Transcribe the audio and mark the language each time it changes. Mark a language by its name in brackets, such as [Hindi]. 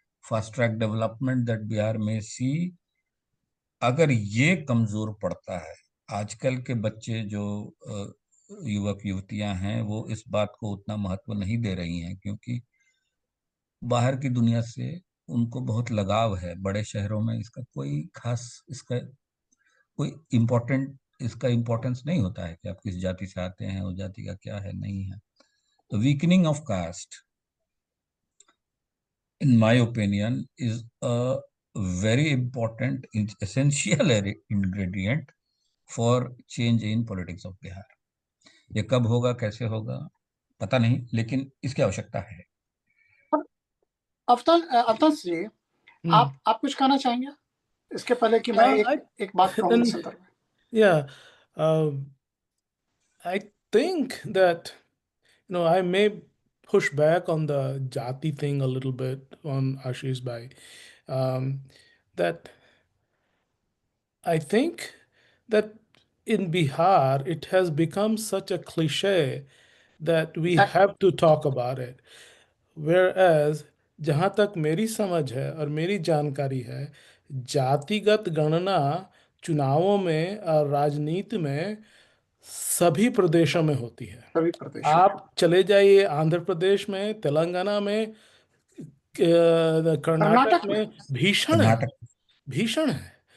[English] fast track development that [Hindi] Bihar में सी, अगर ये कमजोर पड़ता है, आजकल के बच्चे जो युवक युवतियां हैं वो इस बात को उतना महत्व नहीं दे रही हैं, क्योंकि बाहर की दुनिया से उनको बहुत लगाव है। बड़े शहरों में इसका कोई खास, इसका कोई इम्पोर्टेंट, इसका इम्पोर्टेंस नहीं होता है कि आप किस जाति से आते हैं, उस जाति का क्या है नहीं है। [English] तो weakening of caste in my opinion, is a very important, essential ingredient for change in politics of Bihar. [Hindi] ये कब होगा, कैसे होगा, पता नहीं, लेकिन इसकी आवश्यकता है। अवतार जी, आप कुछ कहना चाहेंगे इसके पहले कि मैं एक बात कहूँ इस संदर्भ में? [English] Yeah, I think that I may push back on the jati thing a little bit on Ashish bhai. That I think that in Bihar it has become such a cliche that we have to talk about it. [Hindi] Whereas जहाँ तक मेरी समझ है और मेरी जानकारी है, जातिगत गणना चुनावों में और राजनीति में सभी प्रदेशों में होती है। सभी प्रदेशों में। आप चले जाइए आंध्र प्रदेश में, तेलंगाना में, कर्नाटक में भीषण है, भीषण है।